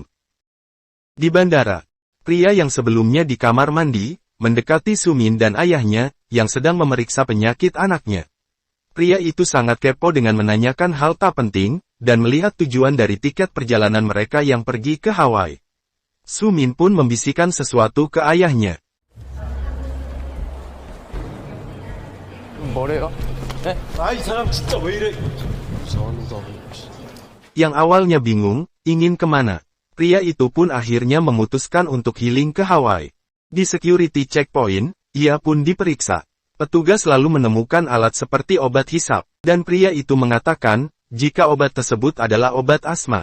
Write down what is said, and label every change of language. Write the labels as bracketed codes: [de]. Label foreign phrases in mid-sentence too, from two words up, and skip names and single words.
[id] Di bandara, pria yang sebelumnya di kamar mandi, mendekati Sumin dan ayahnya, yang sedang memeriksa penyakit anaknya. Pria itu sangat kepo dengan menanyakan hal tak penting, dan melihat tujuan dari tiket perjalanan mereka yang pergi ke Hawaii. Sumin pun membisikkan sesuatu ke ayahnya. [ko] 뭐래요? 네? 아이 사람 진짜 왜 이래? [id] Yang awalnya bingung, ingin kemana. Pria itu pun akhirnya memutuskan untuk healing ke Hawaii. Di security checkpoint, ia pun diperiksa. Petugas lalu menemukan alat seperti obat hisap, dan pria itu mengatakan, jika obat tersebut adalah obat asma.